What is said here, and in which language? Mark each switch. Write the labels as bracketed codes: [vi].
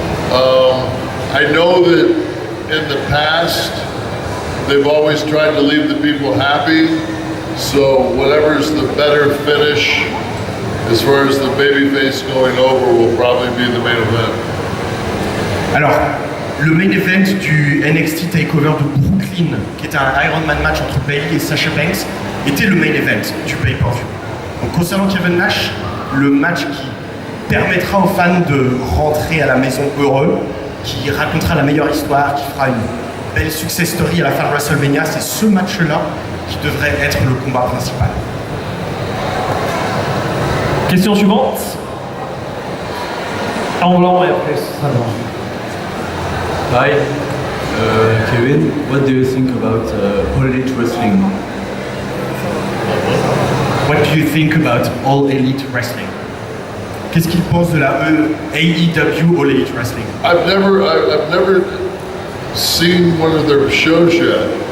[en] I know that in the past they've always tried to leave the people happy. So whatever's the better finish, as far as the babyface going over, will probably be the main event. [fr] Alors, le main event du NXT Takeover de Brooklyn, qui est un Iron Man match entre Bayley et Sasha Banks, était le main event du pay-per-view. Donc concernant Kevin Nash, le match qui permettra aux fans de rentrer à la maison heureux, qui racontera la meilleure histoire, qui fera une belle success story à la fin de WrestleMania, c'est ce match-là qui devrait être le combat principal. Question suivante. En blanc et après ça va. [en] Hi, Kevin. What do you think about All Elite Wrestling? What do you think about All Elite Wrestling? [fr] Qu'est-ce qu'il pense de la AEW All Elite Wrestling? [en] I've never seen one of their shows yet.